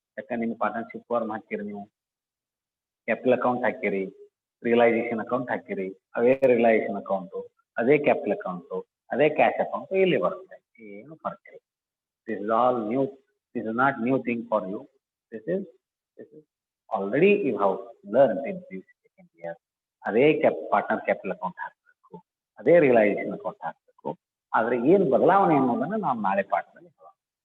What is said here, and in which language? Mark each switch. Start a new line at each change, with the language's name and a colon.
Kannada: ಯಾಕಂದ್ರೆ ನಿಮ್ಮ partnership firm ಹಾಕಿರಿ, ನೀವು ಕ್ಯಾಪಿಟಲ್ ಅಕೌಂಟ್ ಹಾಕಿರಿ, ರಿಯಲೈಸೇಷನ್ ಅಕೌಂಟ್ ಹಾಕಿರಿ, ಅದೇ ರಿಯಲೈಸೇಷನ್ ಅಕೌಂಟು, ಅದೇ ಕ್ಯಾಪಿಟಲ್ ಅಕೌಂಟು, ಅದೇ ಕ್ಯಾಶ್ ಅಕೌಂಟು ಇಲ್ಲಿ ಬರುತ್ತೆ. ಏನು ಫರ್ಕ್ ಇಲ್ಲ.
English: This is all new, this is not new thing for you. This is This is already you have learned in this second year.
Kannada: ಅದೇ partner capital account ಹಾಕಬೇಕು, ಅದೇ realisation account ಹಾಕಬೇಕು. ಆದರೆ ಏನು ಬದಲಾವಣೆ ಅನ್ನೋದನ್ನು ನಾವು ನಾಳೆ ಪಾಠದಲ್ಲಿ ಹೇಳೋಣ.